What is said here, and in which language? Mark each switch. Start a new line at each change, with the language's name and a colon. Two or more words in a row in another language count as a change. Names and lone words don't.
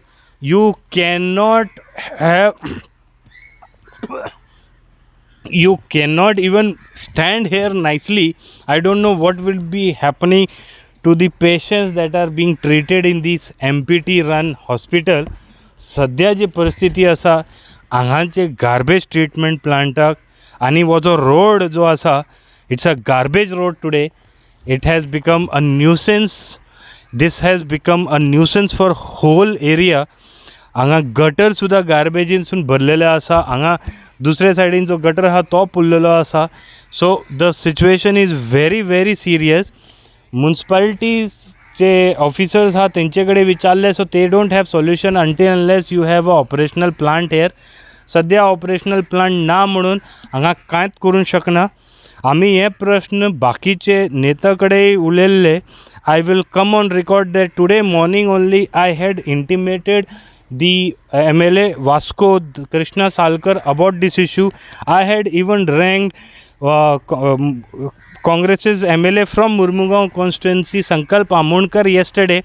English: You cannot even stand here nicely. I don't know what will be happening to the patients that are being treated in this MPT run hospital.
Konkani: सद्या जी परिस्थिती आसा हांगाचे
English: garbage treatment
Konkani: प्लांटाक, आनी हो जो रोड जो आसा,
English: it's a garbage road today. It has become a nuisance. This has become a nuisance for whole area.
Konkani: हांगा गटर सुद्दां गार्बेजीनसून भरलेले आसा. हांगा दुसरे सायडीन जो गटर आहा तो फुल्लेलो आसा.
English: So the situation is very serious.
Konkani: म्युनिसिपालिटीचे ऑफिसर्स आहा तेंचे कडेन विचारले,
English: so ते don't have solution until unless you have a operational plant here.
Konkani: सद्या
English: operational plant
Konkani: ना म्हणून हांगा कांयच करूंक शकना. आमी हे प्रश्न बाकीचे नेता कडेन उलयल्ले.
English: I will come on record that today morning only I had intimated the MLA Vasco Krishna Salkar about this issue. I had even rang Congress's MLA from Murmugaon constituency Sankalp Amonkar yesterday.